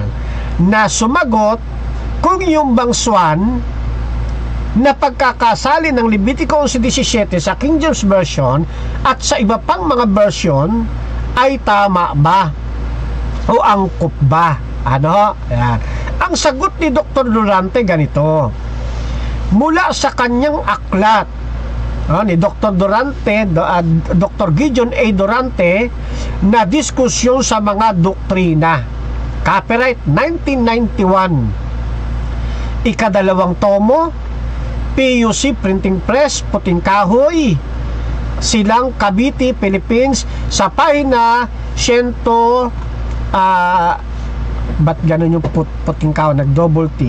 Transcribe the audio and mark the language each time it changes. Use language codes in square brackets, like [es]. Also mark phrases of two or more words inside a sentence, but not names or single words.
[tl] Na sumagot kung yung bang swan na pagkakasali ng Levitico 11:17 sa King James Version at sa iba pang mga version ay tama ba o angkop ba? Ano? Yan. Ang sagot ni Dr. Durante ganito. Mula sa kanyang aklat ni Dr. Durante, Dr. Gideon A. Durante, na diskusyon sa mga doktrina. Copyright 1991. ika-2 tomo, PUC Printing Press, Puting Kahoy, Silang, Cavite, Philippines, sa pahina 100, ba't ganun yung Puting Kahoy, nag-double T.